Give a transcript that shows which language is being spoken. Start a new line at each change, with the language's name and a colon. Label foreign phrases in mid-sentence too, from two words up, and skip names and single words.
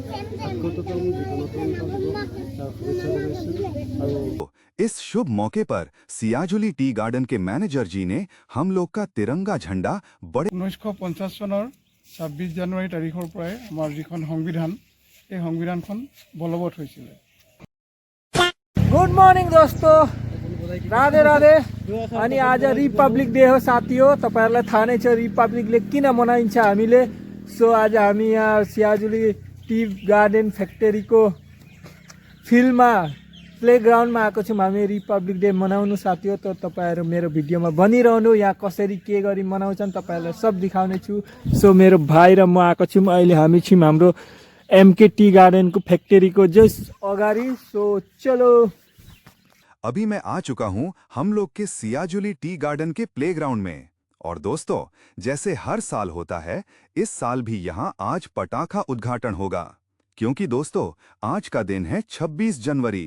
Hindi: इस शुभ मौके पर सियाजुली टी गार्डन के मैनेजर जी ने हम लोग का तिरंगा झंडा बड़े
Assamese: 1950 চনৰ 26 জানুৱাৰী তাৰিখৰ পৰাই আমাৰ যিখন সংবিধান এই সংবিধানখন বলবৎ হৈছিল।
English: Good morning
Hindi: दोस्तों, राधे राधे।
Nepali: अनि आज
English: Republic Day
Nepali: हो साथीहो। तपाईहरुलाई थाहा नै छ
English: Republic Day
Nepali: किन मनाइन्छ हामीले। सो आज हामी यहाँ सियाजुली टी गार्डन फ्याक्ट्रीको फिल्डमा प्लेग्राउन्डमा आएको छौँ। हामी
English: Republic Day
Nepali: मनाउनु साथीहो। त तपाईहरु मेरो भिडियोमा बनिरहनु, यहाँ कसरी के गरी मनाउँछन् तपाईहरुलाई सब देखाउने छु। सो मेरो भाइ र म आएको छौँ। अहिले हामी छौँ हाम्रो एमके टी गार्डन को फैक्ट्री को जस्ट अगाडि।
Hindi: सो चलो, अभी मैं आ चुका हूं हम लोग के सियाजुली टी गार्डन के प्लेग्राउंड में। और दोस्तों, जैसे हर साल होता है, इस साल भी यहां आज पटाखा उद्घाटन होगा। क्योंकि दोस्तों, आज का दिन है 26 जनवरी।